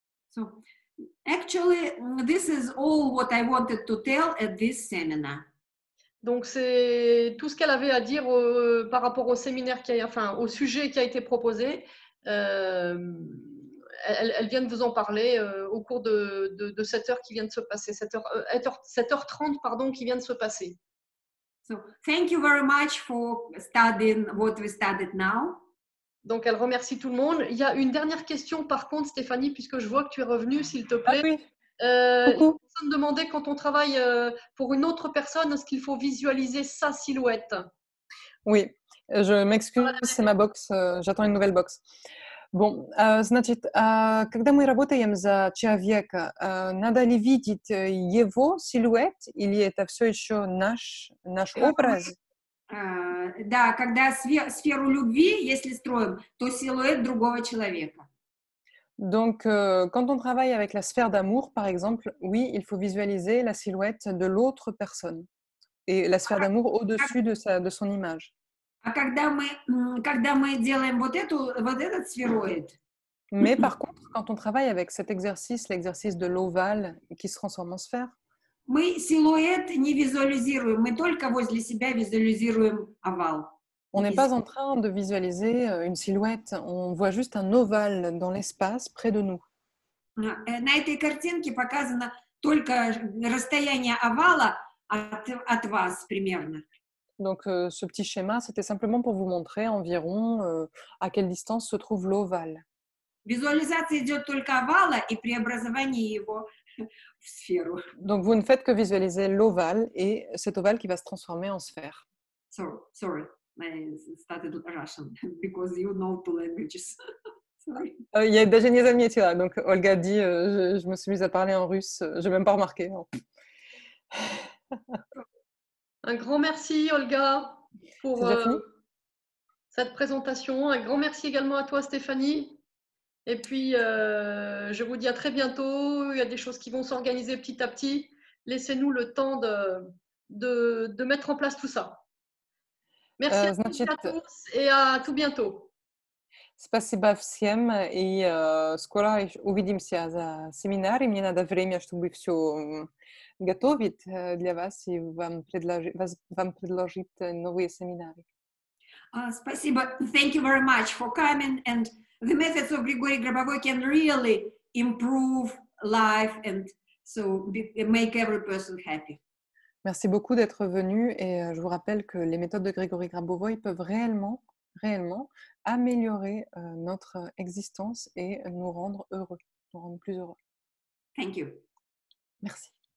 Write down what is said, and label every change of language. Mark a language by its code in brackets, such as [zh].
[en] So, actually, this is all what I wanted to tell at this seminar. [fr] Donc, c'est tout ce qu'elle avait à dire par rapport au séminaire, au sujet qui a été proposé. Elle vient de vous en parler au cours de cette heure qui vient de se passer, 7h30 pardon, qui vient de se passer. [en] So thank you very much for studying what we studied now. [fr] Donc, elle remercie tout le monde. Il y a une dernière question, par contre, Stéphanie, puisque je vois que tu es revenue, s'il te Ah plaît. oui, La coucou. personne demandait, quand on travaille pour une autre personne, est-ce qu'il faut visualiser sa silhouette? Oui, je m'excuse, c'est ma box, j'attends une nouvelle box. Bon, [ru] значит, когда мы работаем за человека, надо ли видеть его силуэт или это все еще наш образ? Да, когда сферу любви, если строим, то силуэт другого человека. [fr] Donc, quand on travaille avec la sphère d'amour, par exemple, oui, il faut visualiser la silhouette de l'autre personne et la sphère d'amour au-dessus de son image. [ru] А когда мы делаем вот этот сфероид, [fr] Mais par contre, quand on travaille avec cet exercice, l'exercice de l'ovale qui se transforme en sphère, [ru] мы силуэт не визуализируем, мы только возле себя визуализируем овал. [fr] on n'est pas en train de visualiser une silhouette, on voit juste un ovale dans l'espace près de nous. [ru] На этой картинке показано только расстояние овала от вас примерно. [fr] Donc, ce petit schéma, c'était simplement pour vous montrer environ à quelle distance se trouve l'ovale. [ru] Визуализация идет только овала и преобразование его в сферу. [fr] Donc, vous ne faites que visualiser l'ovale et cet ovale qui va se transformer en sphère. [en] Sorry, I started Russian because you know two languages. Sorry. [fr] Il y a [ru] даже не заметила. [fr] Donc, Olga dit, je me suis mise à parler en russe, je n'ai même pas remarqué. Un grand merci, Olga, pour C'est déjà fini? cette présentation. Un grand merci également à toi, Stéphanie. Et puis, je vous dis à très bientôt. Il y a des choses qui vont s'organiser petit à petit. Laissez-nous le temps de mettre en place tout ça. Merci à tous et à tout bientôt. [ru] Спасибо всем, и скоро увидимся за семинар, и мне надо время, чтобы все готовить для вас и вам предложить новые семинары. Спасибо. [en] Thank you very much for coming. And the methods of Grigory Grabovoi can really improve life and so make every person happy. [fr] Merci beaucoup d'être venu et je vous rappelle que les méthodes de Grigory Grabovoi peuvent réellement améliorer notre existence et nous rendre heureux, nous rendre plus heureux. [en] Thank you. [fr] Merci.